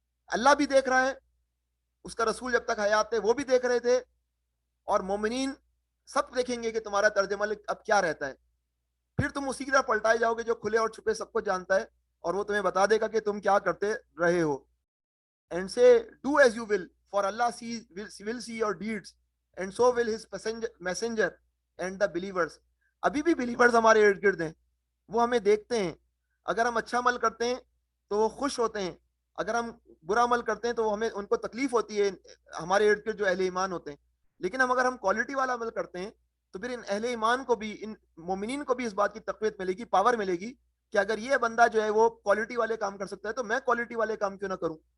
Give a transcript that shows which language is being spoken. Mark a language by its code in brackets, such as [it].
[ur] اللہ بھی دیکھ رہا ہے, اس کا رسول جب تک حیات تھے وہ بھی دیکھ رہے تھے, اور مومنین سب دیکھیں گے کہ تمہارا طرز عمل اب کیا رہتا ہے. پھر تم اسی کی طرح پلٹائے جاؤ گے جو کھلے اور چھپے سب کو جانتا ہے, اور وہ تمہیں بتا دے گا کہ تم کیا کرتے رہے ہو. [en] And say do as you will, for Allah will see your deeds, and so will his messenger and the believers. [ur] ابھی بھی believers ہمارے ارد گرد ہیں, وہ ہمیں دیکھتے ہیں. اگر ہم اچھا عمل کرتے ہیں تو وہ خوش ہوتے ہیں, اگر ہم برا عمل کرتے ہیں تو ہمیں ان کو تکلیف ہوتی ہے, ہمارے ارد گرد جو اہل ایمان ہوتے ہیں. لیکن اگر ہم کوالٹی والا عمل کرتے ہیں تو پھر ان اہل ایمان کو بھی, ان مومنین کو بھی اس بات کی تقویت ملے گی, پاور ملے گی کہ اگر یہ بندہ جو ہے وہ کوالٹی والے کام کر سکتا ہے تو میں کوالٹی والے کام کیوں نہ کروں.